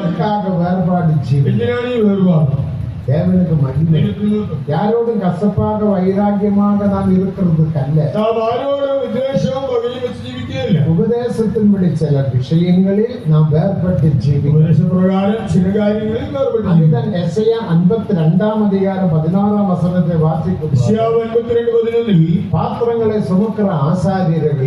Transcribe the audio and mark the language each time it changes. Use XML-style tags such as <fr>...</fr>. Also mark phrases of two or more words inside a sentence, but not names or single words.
<ta>எதற்காக வேறுபாடு ஜீவியம்?</ta> <ml>എന്തിനാണ് ഈ വേർപാട്?</ml> <ta>தேவனுக்கு மகிமை.</ta> <ml>ദൈവത്തിന് മഹത്വം.</ml> <ta>யாரோடும் கசப்பாக வைராக்கியமாக நாம் இருக்கிறதுக்கு அல்ல.</ta> <ml>നാം ആരോടും വിദ്വേഷവും പകയും വെച്ച് ജീവിക്കുകയില്ല. ഉപദേശത്തിൻപടി ചില വിഷയങ്ങളിൽ നാം വേർപെട്ട് ജീവിക്കും. ഉപദേശപ്രകാരം ചില കാര്യങ്ങളിൽ വേർപെട്ട് ജീവിക്കും. അതുതന്നെ യെശയ്യാ 52-ാം അധികാരം 16-ാം വചനത്തെ വാസിക്കുന്നു. യെശയ്യാവ് 52:11 പാത്രങ്ങളെ സുമക്കുന്ന ആസാര്യരെ,</ml>